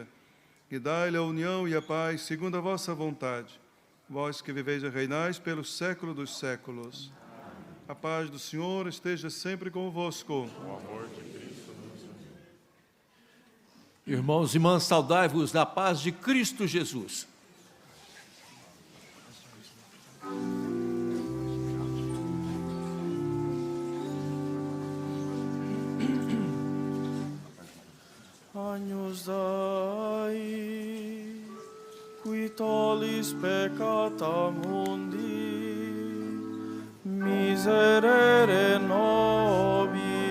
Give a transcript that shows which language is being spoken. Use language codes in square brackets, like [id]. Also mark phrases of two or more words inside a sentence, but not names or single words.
[pt] E dai-lhe a união e a paz, segundo a vossa vontade. Vós que viveis e reinais pelos séculos dos séculos. A paz do Senhor esteja sempre convosco. Irmãos e irmãs, saudai-vos da paz de Cristo Jesus. [la] Agnus Dei, qui tollis peccata mundi, miserere nobis.